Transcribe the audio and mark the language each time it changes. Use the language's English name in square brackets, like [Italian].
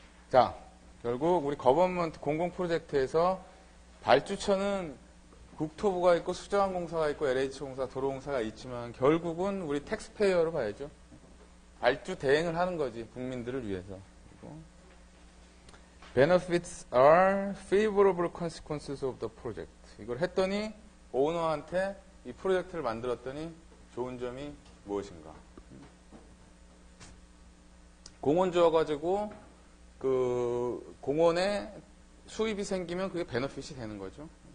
[Korean] 자, 결국 우리 거버먼트 공공 프로젝트에서 발주처는 국토부가 있고 수자원공사가 있고 LH공사, 도로공사가 있지만 결국은 우리 텍스페이어로 봐야죠. 발주 대행을 하는 거지, 국민들을 위해서. 그리고 [English] Benefits are favorable consequences of the project. [Korean] 이걸 했더니 오너한테 이 프로젝트를 만들었더니 좋은 점이 무엇인가? 공원 지어가지고 그 공원에 수입이 생기면 그게 베너핏이 되는 거죠.